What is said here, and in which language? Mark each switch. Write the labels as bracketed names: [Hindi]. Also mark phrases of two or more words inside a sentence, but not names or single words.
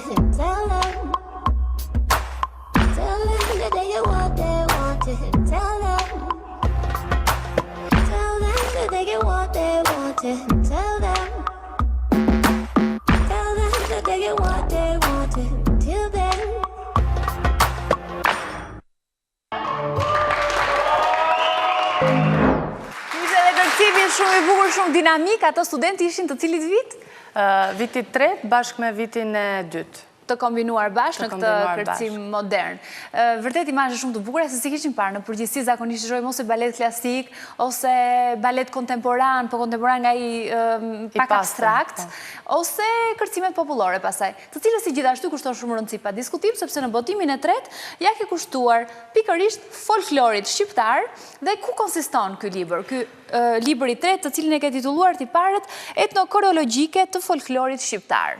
[English] Tell them that they get what they wanted. Tell them that they get what they wanted. Tell them that they get what they wanted. Till then. [Albanian] Shumë i bukur, shumë dinamik, ato studenti ishin të cilit vit? Vitit 3 bashkë me vitin e 2. Të kombinuar bashkë në këtë kërcim modern. Vërtet imazhe shumë të bukura, se si kishin parë në përgjithësi zakonisht shohim ose balet klasik, ose balet kontemporan, po kontemporan nga i pak abstrakt, ose kërcimet popullore pasaj, të cilës si gjithashtu kushton shumë rëndësi pa diskutim, sepse në botimin e tretë ja ke kushtuar pikërisht folklorit shqiptar dhe ku konsiston ky libër, ky libër i tretë, të cilin e ke titulluar ti parët etnokoreologjike të folklorit shqiptar.